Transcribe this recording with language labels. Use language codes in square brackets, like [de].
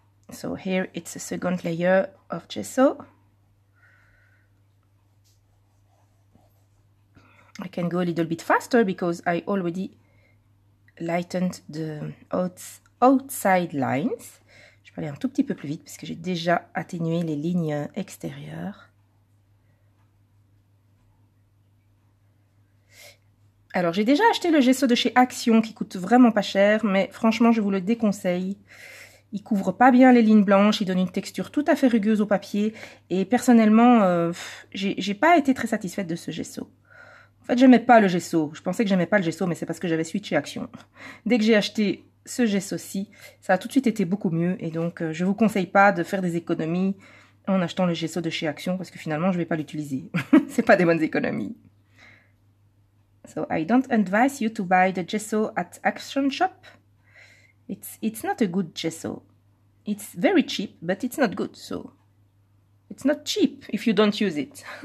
[en] So here it's a second layer of gesso. I can go a little bit faster because I already lightened the outside lines. [fr] Je vais aller un tout petit peu plus vite parce que j'ai déjà atténué les lignes extérieures. Alors j'ai déjà acheté le gesso de chez Action qui coûte vraiment pas cher, mais franchement je vous le déconseille. Il couvre pas bien les lignes blanches, il donne une texture tout à fait rugueuse au papier et personnellement j'ai pas été très satisfaite de ce gesso. En fait, j'aimais pas le gesso. Je pensais que j'aimais pas le gesso, mais c'est parce que j'avais switché Action. Dès que j'ai acheté ce gesso-ci, ça a tout de suite été beaucoup mieux. Et donc, je vous conseille pas de faire des économies en achetant le gesso de chez Action, parce que finalement, je vais pas l'utiliser. C'est pas des bonnes économies. [en] So, I don't advise you to buy the gesso at Action Shop. It's not a good gesso. It's very cheap, but it's not good. So, it's not cheap if you don't use it.